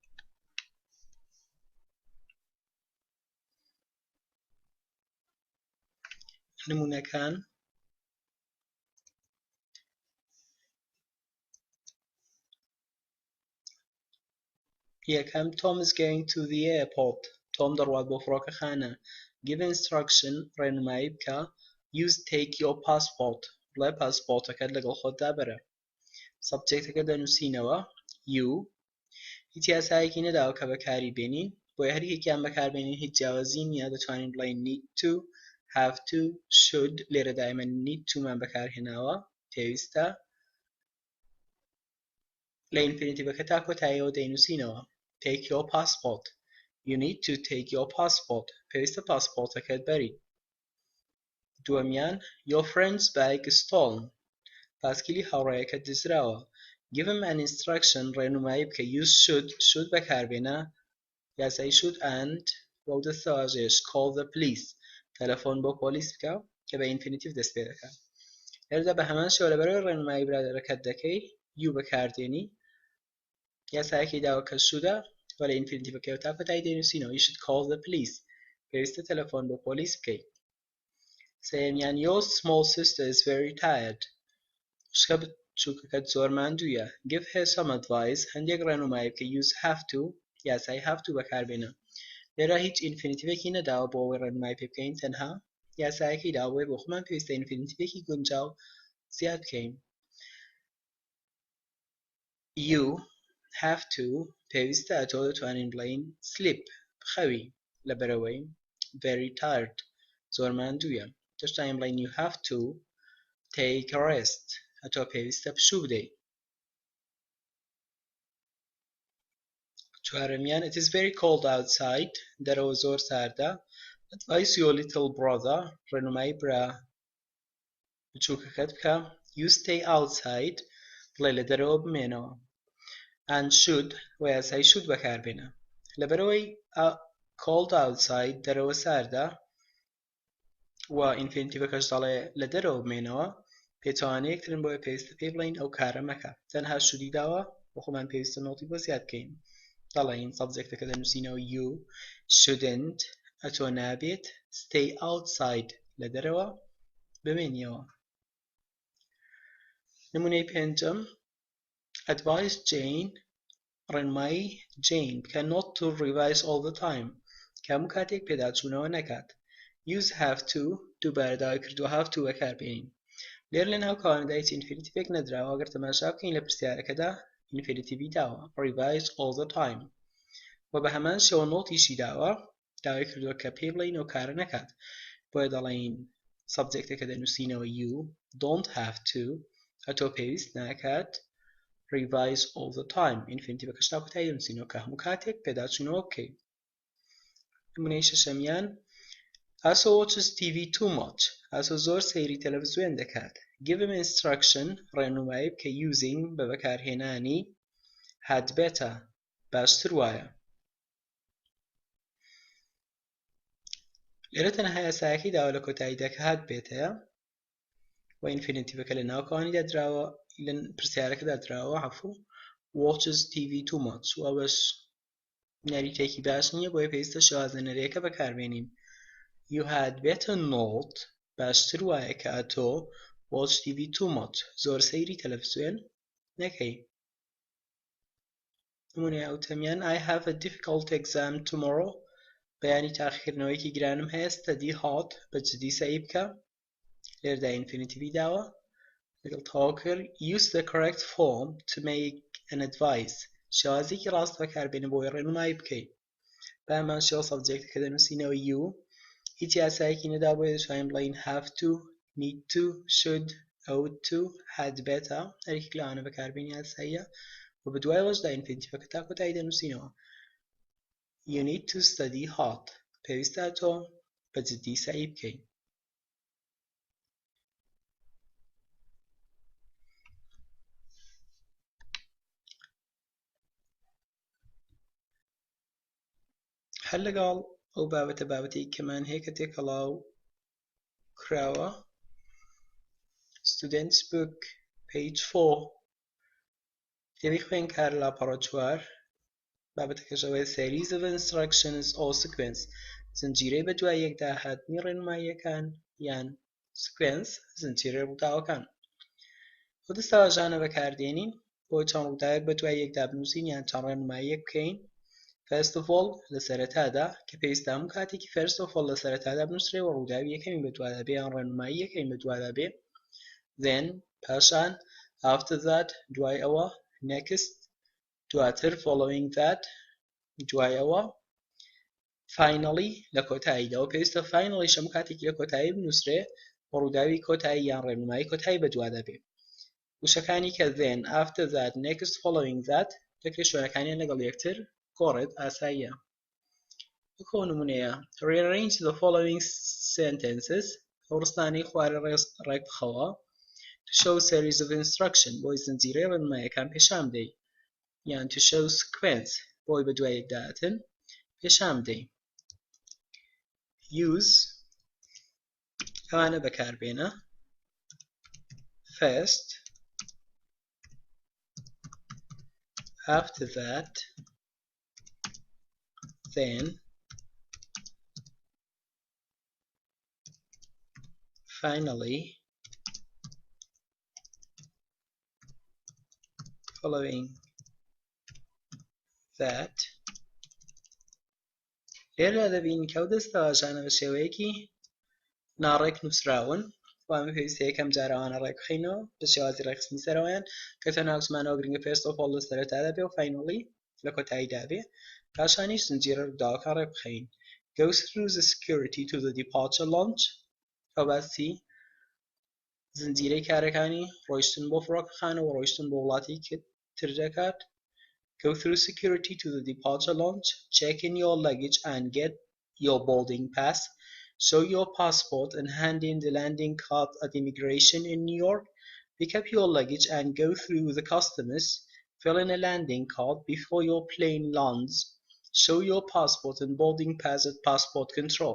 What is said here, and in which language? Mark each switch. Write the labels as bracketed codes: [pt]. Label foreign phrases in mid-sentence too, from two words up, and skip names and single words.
[ckb] نمونەکان یەکەم [en] Tom is going to the airport Tom [ckb] دەڕوات بۆ فڕۆکەخانە [en] give [ckb] instruction ڕێنمایی بکە use [en] take your passport [ckb] بڵێ پاسپۆرتەکەت لەگەڵ خۆتدا بەرە سەبجێکتەکە دەنووسینەوە you هیچ یاسایەکی نەداوە کە بەکاری بێنین بۆیە هەر یەکێکیان بەکاربێنین هیچ جیاوازی نییە دەتوانین بڵێین [en] need to have to should [ckb] لێرە دائما [en] need to [ckb] مان بەکارهێناوە پێویستە لە ئینفینیتیڤەکە تا کۆتاییەوە دەینووسینەوە [en] take your passport you need to take your passport [ckb] پێویستە پاسپۆرتەکەت بەریت دووەمیان [en] your friend's bag is stolen [ckb] پاسکیلی هاوڕێیەکەت دزراوە [en] give him an instruction [ckb] ڕێنمایی بکە [en] use should [ckb] بەکاربێنە یاسای [en] should and [ckb] وەو دەستەواژەیەش [en] call the police [ckb] تەلەفۆن بۆ پۆلیس بکە کە بە ئینفینیتیڤ دەست پێ دەکات لێرەدا بە هەمان شێوە لەبەرەوەی ڕێنمایی برادەرەکەت دەکەی you بەکاردێنی یاسایەکی داوە کە شوودە وە لە ئینفینیتیڤەکەیەوە تا کۆتایی دەینووسینەوە [en] you should call the police [ckb] پێویستە تەلەفۆن بۆ پۆلیس بکەیت سێمیان [en] your small sister is very tired [ckb] خوشکە بچووکەکەت زۆر ماندوویە [en] give her some advice [ckb] هەندێک ڕێنمایی بکە [en] use have to [ckb] یاسای [en] have to [ckb] بەکاربێنە لێرە هیچ ئینفینیتیڤێکی نەداوە بۆ ئەوەی ڕێنمایی پێ بکەین تەنها یاسایەکی داوە بۆ خۆمان پێویستە ئینفینیتیڤێکی گونجاو زیاد بکەین [en] you have to [ckb] پێویستە تۆ دەتوانین بڵێین sleep بخەوی لەبەرەوەی [en] very tired [ckb] زۆر ماندوویە دەشتین بڵێین [en] you have to take a rest [ckb] تۆ پێویستە پشوو بدەیت چوارەمیان [en] it is very cold outside [ckb] دەرەوە زۆر ساردە [en] advise your little brother [ckb] ڕێنمایی برا بچووکەکەت بکە [en] you stay outside [ckb] بڵێ لە دەرەوە بمێنەوە [en] and should [ckb] و یاسای should بەکاربێنە لەبەرەوەی [en] cold outside [ckb] دەرەوە ساردە و ئینفینیتیڤەکەش دەڵێ لە دەرەوە بمێنەوە پێچەوانەیەکترن بۆیە پێویستە پێ بڵین ئەو کارە مەکە تەنها شودی داوە بۆ خۆمان پێویستە نۆتی بۆ زیاد بکەین دەڵێن سەبجەکتەکە دەنووسینەوە [en] you shouldn't [ckb] ئەتۆ نابێت [en] stay outside [ckb] لە دەرەوە بمێنیەوە نمونەی پێنجەم [en] advise Jane [ckb] ڕێنمایی Jane بکە [en] not to revise all the time [ckb] کە هەموو کاتێک پێداچوونەوە نەکات [en] use have to [ckb] دووبارە داوای کردووە [en] have to [ckb] بەکاربێنین لێر لە ناو کاوەندایکی ئینفینیتیڤێک نەدراوە ئەگەر تەماشا بکەین لە پرسیارەکەدا ئینفینیتیڤی داوە revise all the time و بە هەمان شێوە نۆتیشی داوە داوای کردووە کە پێ بڵین ئەو کارە نەکات بۆیە دەڵێن سەبجەکتەکە دەنووسینەوە [en] you don't have to [ckb] ئەتۆ پێویست ناکات [en] revise all the time [ckb] ئینفینیتیڤەکەش تا کۆتایی دەنووسینەوە کە هەموو کاتێک پێداچوونەوە بکەین نمونەی شەشەمیان ئاسۆ [en] watches TV too much [ckb] ئاسۆ زۆر سەیری تەلەڤیزیۆن دەکات [en] give him instruction [ckb] ڕێنمایی بکە using بە بەکارهێنانی [en] had better [ckb] باشتر وایە لێرە تەنها یاسایەکەی داوە لە کۆتاییدا کە [en] had better [ckb] و ئینفینیتیڤەکە لە ناوکەوانیدا دراوە لە پرسیارەکەدا دراوە عەفوو [en] watches TV too much [ckb] و ئەوەش ناریتێکی باش نییە بۆیە پێویستە شێوازەنەرەیەکە بەکاربێنین [en] you had better not [ckb] باشتر وایە کە ئەتۆ [en] watch TV too much [ckb] زۆر سەیری تەلەڤیزیۆن نەکەی نمونەی ئەوتەمیان [en] I have a difficult exam tomorrow [ckb] بەیانی تاقیکردنەوەیەکی گرانم هەیە [en] study hard [ckb] بە جددی سەعی بکە لێرەدا ئینفینیتیڤی داوە لەگەڵ تەواو کرد [en] use the correct form to make an advice [ckb] شێوازێکی ڕاست بەکاربێنە بۆی ڕێنمایی بکەیت بە هەمان شێوە سەبجەکتەکە دەنووسینەوە you هیچ یاسایەکی نەدا بۆیە دەتوانین بڵین [en] have to need to should ought to had better [ckb] هەرێک لەوانە بەکاربێنی یاساییە و بە دوایەوەشدا ئینفینیتیڤەکە تا کۆتایی دەنووسینەوە [en] you need to study hard [ckb] پێویستە تۆ بە جددی سەعی بکەیت هەر لەگەڵ ئەو بابەتەی کەمان هەیە کە تێکەڵاو کراوە students [en] book page [ckb] 4 دەبی خوێن کار لاپەڕە 4 بابەتەکەشەوەی [en] series of instructions or sequence [ckb] زنجیرەی بە دوای یەکدا هاتنی ڕێنماییەکان یان sequence زنجیرەی ڕووداوەکان ئەو دەستەواژانە بەکاردێنین بۆ چەند ڕووداوێک بە دوای یەکدا بنووسین یان چەند ڕێنماییەک بکەین [en] First of all [ckb] لە سەرەتادا کە پێویستە هەموو کاتێکی [en] first of all [ckb] لە سەرەتادا بنووسرێ و ڕووداوی یەکەمی بە دوادا بێ یان ڕێنمایی یەکەمی بە دوادا بێ then پاشان [en] after that [ckb] دوای ئەوە next دواتر [en] following that [ckb] دوای ئەوە finally لە کۆتاییداوە پێویستە finally هەموو کاتێکی لە کۆتایی بنووسرێ و ڕووداوی کۆتایی یان ڕێنمایی کۆتایی بە دوادا بێ وشەکانی کە then [en] after that next following that [ckb] دەکرێت شوێنەکانیان لەگەڵ یەکتر کۆڕێت ئاساییە وەکو نمونەیە [en] rearrange the following sentences [ckb] ئەو ڕستانەی خوارە ڕێک بخەوە [en] to show series of instruction [ckb] بۆی زنجیرەی ڕێنماییەکان پێشام بدەی یان [en] to show sequence [ckb] بۆی بە دوای یەکداهاتن پێشام بدەی [en] use [ckb] ئەوانە بەکاربێنە [en] first after that then finally following [ckb] that لێرە دەبین کە ئەو دەستەواژانە بە شێوەیەکی ناڕێک نووسراون وامە پێویستە یەکەم جارەوانە ڕێک بخەینەوە بە شێوازی ڕێکخستنی سەرەوەیان کە تەنها زمانەوە گرنگە [en] first of all [ckb] لە سەرەتادا بێ و finally لە کۆتاییدا بێ پاشانیش زنجیرە ڕووداوەکان ڕێک بخەین [en] goes through the security to the departure launch [ckb] ئەو باسی زنجیرەی کارەکانی ڕۆیشتن بۆ فڕۆکەخانە و ڕۆیشتن بۆ وڵاتی تر دەکات [en] go through security to the departure launch check in your luggage and get your boarding pass show your passport and hand in the landing card at immigration in New York pick up your luggage and go through the customs fill in a landing card before your plane lands show your passport and boarding pass at passport control.